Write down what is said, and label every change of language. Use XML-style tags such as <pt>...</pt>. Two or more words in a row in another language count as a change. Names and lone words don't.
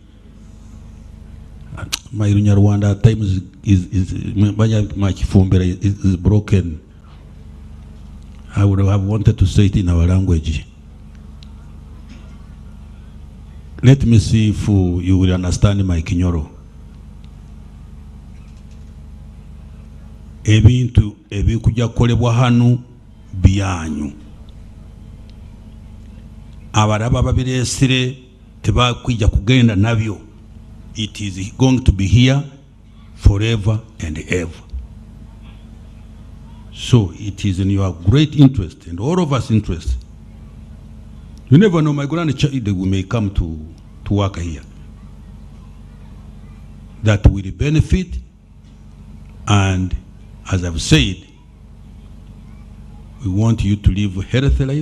<en>My Rwanda at times is broken. I would have wanted to say it in our language. Let me see if you will understand my Kinyoro.</en> <nyo>Ebintu ebikuja kolebwa hanu byanyu. Abaraba babiresire tebakwija kugenda nabyo.</nyo> <en>It is going to be here forever and ever. So it is in your great interest and all of us interest. You never know, my grandchild may come to work here. That will benefit, and as I've said, we want you to live a healthy life.</en>